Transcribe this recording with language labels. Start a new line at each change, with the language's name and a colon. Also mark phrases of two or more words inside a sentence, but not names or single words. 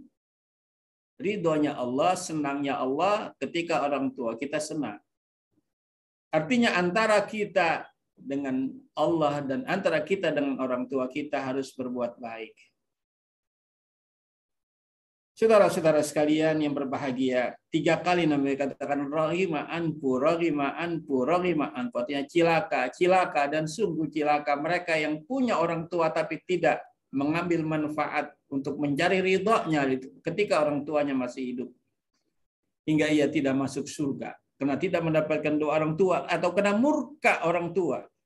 Indonesian: Ridhonya Allah, senangnya Allah ketika orang tua kita senang. Artinya antara kita dengan Allah dan antara kita dengan orang tua kita harus berbuat baik. Saudara-saudara sekalian yang berbahagia, 3 kali Nabi katakan
Arabic: رغم أنف، رغم أنف، رغم أنف.
Indonesian: Artinya cilaka, cilaka dan sungguh cilaka mereka yang punya orang tua tapi tidak mengambil manfaat untuk mencari ridhonya ketika orang tuanya masih hidup. Hingga ia tidak masuk surga karena tidak mendapatkan doa orang tua atau kena murka orang tua.